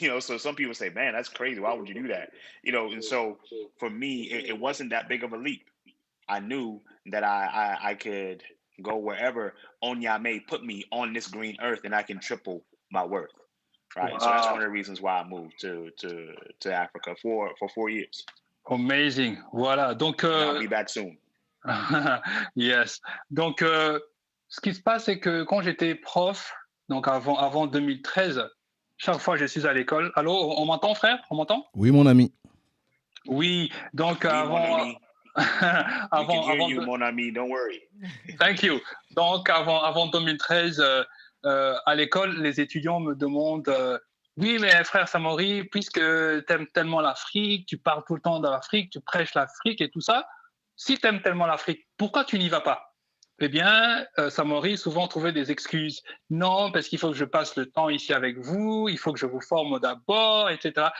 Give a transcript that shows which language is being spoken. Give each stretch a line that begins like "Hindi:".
English: So some people say, man, that's crazy. Why would you do that? And so for me, it wasn't that big of a leap. I knew that I could go wherever Onyame put me on this green earth and I can triple my worth. Right. Wow. So that's one of the reasons why I moved to Africa for 4 years.
French: Amazing. Voilà. Donc,
English: I'll be back soon. Yes.
French: Donc, ce qui se passe, c'est que quand j'étais prof, donc avant 2013, chaque fois je suis à l'école. Allô, on m'entend, frère? On m'entend? Oui, mon ami. Oui, donc oui, avant... avant you, mon ami,
English: don't worry. Thank you.
French: Donc, avant 2013, à l'école, les étudiants me demandent oui, mais frère Samori, puisque tu aimes tellement l'Afrique, tu parles tout le temps de l'Afrique, tu prêches l'Afrique et tout ça, si tu aimes tellement l'Afrique, pourquoi tu n'y vas pas? Eh bien, Samori souvent trouvait des excuses. Non, parce qu'il faut que je passe le temps ici avec vous, il faut que je vous forme d'abord, etc.